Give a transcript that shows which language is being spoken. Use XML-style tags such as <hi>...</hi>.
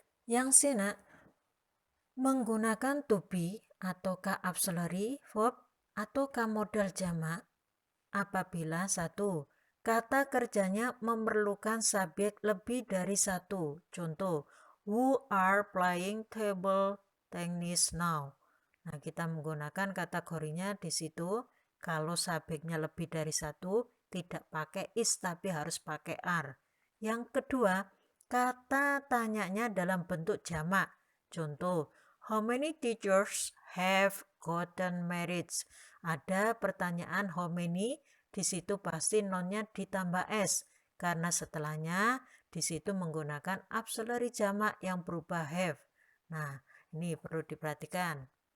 <id>Yang C, menggunakan to be ataukah auxiliary verb ataukah modal jamak apabila satu, kata kerjanya memerlukan subjek lebih dari satu.</id> <en>Contoh, who are playing table tennis now.</en> <id>Nah, kita menggunakan kategorinya di situ. Kalau subjeknya lebih dari satu, tidak pakai is tapi harus pakai are. Yang kedua, kata tanyanya dalam bentuk jamak.</id> <en>Contoh, how many teachers have gotten married?</en> <id>Ada pertanyaan how many, di situ pasti nonnya ditambah s karena setelahnya di situ menggunakan auxiliary jamak yang berubah have. Nah, ini perlu diperhatikan.</id>